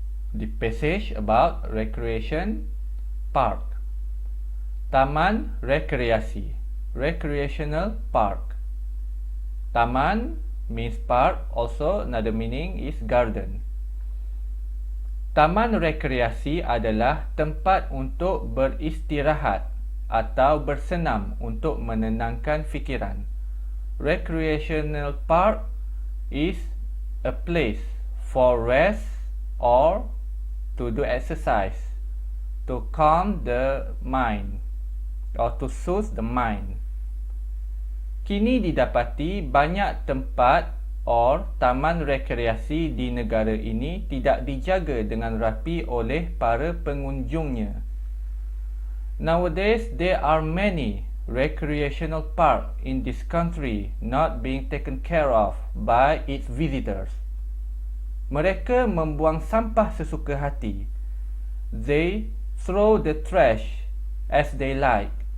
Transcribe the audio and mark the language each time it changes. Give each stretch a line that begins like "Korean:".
English: The passage about recreation park. Taman Rekreasi, recreational park. Taman means park, also another meaning is garden.
Malay: Taman rekreasi adalah tempat untuk beristirahat atau bersenam untuk menenangkan fikiran.
English: Recreational park is a place for rest or to do exercise, to calm the mind or to soothe the mind.
Malay: Kini didapati banyak tempat or taman rekreasi di negara ini tidak dijaga dengan rapi oleh para pengunjungnya.
English: Nowadays, there are many recreational parks in this country not being taken care of by its visitors.
Malay: Mereka membuang sampah sesuka hati.
English: They throw the trash as they like.